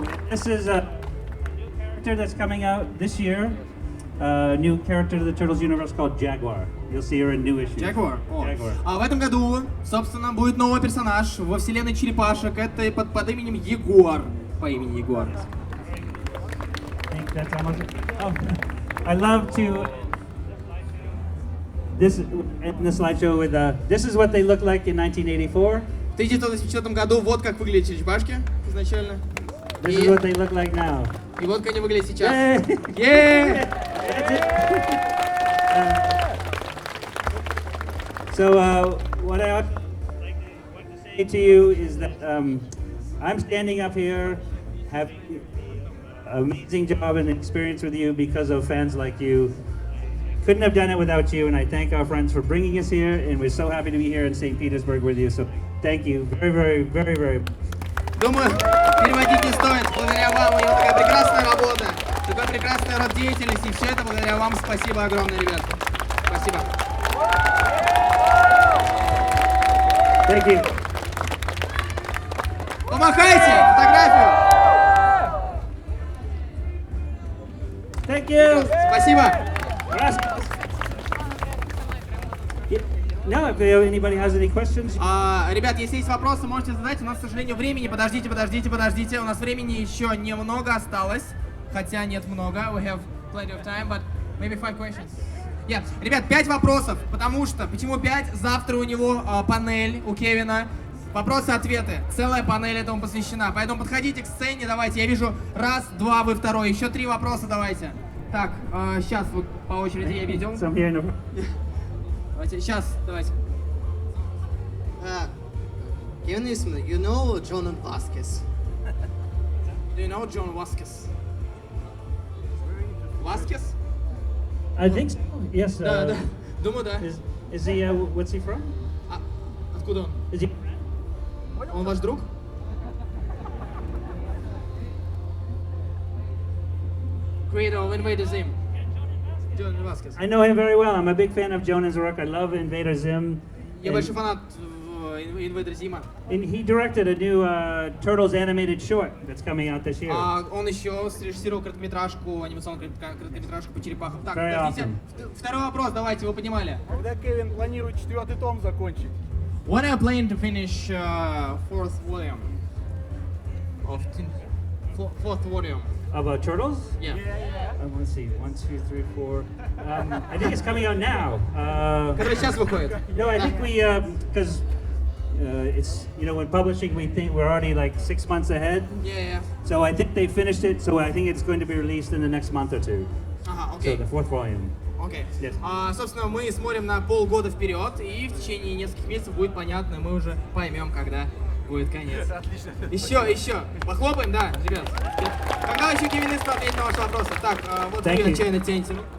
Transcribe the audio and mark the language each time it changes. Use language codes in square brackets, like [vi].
[en] This is a character that's coming out this year. New character to the Turtles universe called Jaguar. You'll see her in new issues. Jaguar. Jaguar. [ru] В этом году, собственно, будет новый персонаж во вселенной черепашек. Это под именем Ягуар. По имени Ягуар. [en] I think that's almost. I love to. This in the slideshow with this is what they looked like in 1984. [ru] В 1984 году вот как выглядят черепашки изначально. [en] This is what they look like now. [ru] И вот как они выглядят сейчас. [en] Yay! So what I want to say to you is that I'm standing up here, have an amazing job and experience with you because of fans like you. couldn't have done it without you, and I thank our friends for bringing us here, and we're so happy to be here in St. Petersburg with you. So thank you very, very, very, very. [ru] Думаю, переводить не стоит. Благодаря вам у него такая прекрасная работа, такой прекрасный род деятельности. И все это благодаря вам. Спасибо огромное, ребят. Спасибо. [en] Thank you. [ru] Помахайте фотографию. [en] Thank you. [ru] Спасибо. [es] Gracias. [en] Now, if anybody has any questions. [ru] Ребят, если есть вопросы, можете задать. У нас, к сожалению, времени. Подождите. У нас времени еще немного осталось. Хотя нет много. [en] We have plenty of time, but maybe 5 questions. [ru] Yeah. Ребят, 5 вопросов. Потому что, почему 5? Завтра у него панель, у Кевина. Вопросы-ответы. Целая панель этому посвящена. Поэтому подходите к сцене, давайте. Я вижу 1, 2, вы второй. Еще 3 вопроса давайте. Так, сейчас вот по очереди я ведем. Давайте, сейчас, давайте. [en] Kevin Istmena, you know John Vasquez? Do you know John Vasquez? Vasquez? I think so. Yes. [ru] Да. Думаю, да. [en] Is he? What's he from? [ru] Откуда он? [en] Is he? [ru] Он ваш друг? [en] Creator of Invader Zim. John Vasquez. I know him very well. I'm a big fan of Jonah's work. I love Invader Zim. [ru] Я большой фанат Invader Zima. [en] And he directed a new Turtles animated short that's coming out this year. [ru] Он еще срежиссировал короткометражку, анимационную короткометражку по черепахам. Так, [en] Very [ru] подождите. [en] awesome. [ru] Второй вопрос, давайте, вы понимали. Когда Кевин планирует 4-й том закончить? [en] When are you planning to finish 4th volume? Of 4th volume? Of Turtles? Yeah. Let's see. 1, 2, 3, 4. I think it's coming out now. [ru] Который сейчас выходит. [en] No, I think we because it's when publishing we think we're already like 6 months ahead. Yeah. So I think they finished it. So I think it's going to be released in the next month or 2. [ru] Ага, [en] So [ru] окей. [en] the 4th volume. [ru] Окей. [en] Yes. [ru] Собственно, мы смотрим на полгода вперед, и в течение нескольких месяцев будет понятно, мы уже поймем, когда будет конец. Отлично. Еще. Похлопаем, да, ребят. Когда еще Кевин Истмена ответит на ваши вопросы? Так, вот [en] Thank [ru] вы [en] you. [ru] отчаянно тянете.